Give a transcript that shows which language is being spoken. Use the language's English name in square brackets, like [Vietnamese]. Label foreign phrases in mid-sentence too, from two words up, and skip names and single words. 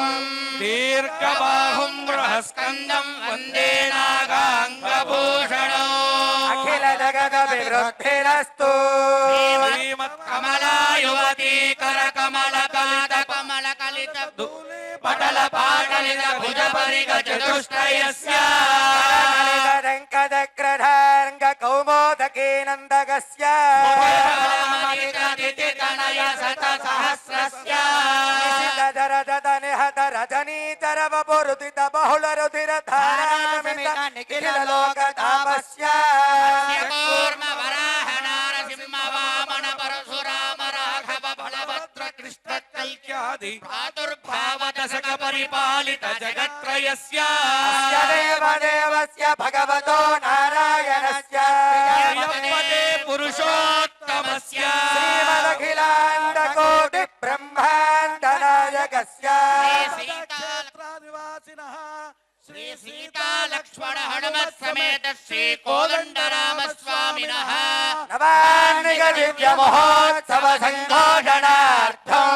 [Sanskrit] ದೀರ್ಘಬಾಹುಂ ಬೃಹಸ್ಕಂದಂ ವಂದೇ ನಾಗಾಂಗಭೂಷಣೋ ಅಖಿಲ ಜಗದ ವಿವೃದ್ಧಿರಸ್ತು. ಶ್ರೀಮತ್ ಕಮಲಾ ಯುವತಿ ಕರ ಕಮಲ ಕಾದ ಕಮಲ ಕಲಿತ ಪಟಲ ಪಾಟಲಿತ ಭುಜ ಪರಿಗ ಚತುಷ್ಟಯಸ್ಯ ರಂಕದಗ್ರಧಾಂಗ ಕೌಮೋದಕೇ ನಂದಗಸ್ಯ ತನಯ ಸತ ಸಹಸ್ರಸ್ಯ ದರದ ನಿಹತ ರಜನೀತರ ವಪುರುದಿತ ಬಹುಳ ರುಧಿರ ಧಾರಾಮಿತ ನಿಖಿಲ ಲೋಕ ತಾಪಸ್ಯ ಕೂರ್ಮ ವರಾಹ ನಾರಸಿಂಹ ವಾಮನ ಪರಶುರಾಮ ರಾಘವ ಬಲಭದ್ರ ಕೃಷ್ಣ ಕಲ್ಕ್ಯಾದಿ ಪ್ರಾದುರ್ಭಾವ ದಶಕ ಪರಿಪಾಲಿತ ಜಗತ್ರಯಸ್ಯ ದೇವದೇವಸ್ಯ ಭಗವತೋ ನಾರಾಯಣಸ್ಯ ಪುರುಷೋತ್ತಮ तस्य श्रीमदखिलाण्डकोटि ब्रह्माण्डनायकस्य श्री सीता लक्ष्मण हनुमत् समेत श्री कोदंडराम स्वामिनः नवान्निक दिव्य महोत्सव संघोषणार्थम्